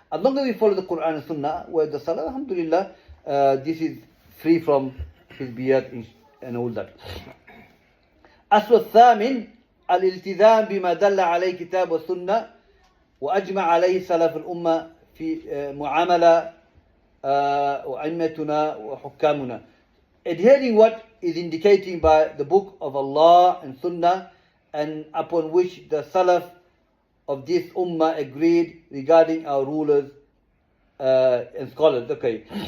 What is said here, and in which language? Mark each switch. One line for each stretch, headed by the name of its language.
English: As long as we follow the Quran and Sunnah, where the Salah, alhamdulillah, this is free from hizbiyat and all that.
Arabic: أصل الثامن الالتزام بما دل عليه كتاب والسنة وأجمع عليه سلف الأمة في معاملة وأئمتنا وحكامنا.
English: Adhering what is indicating by the book of Allah and Sunnah, and upon which the Salaf of this Ummah agreed regarding our rulers and scholars. Okay.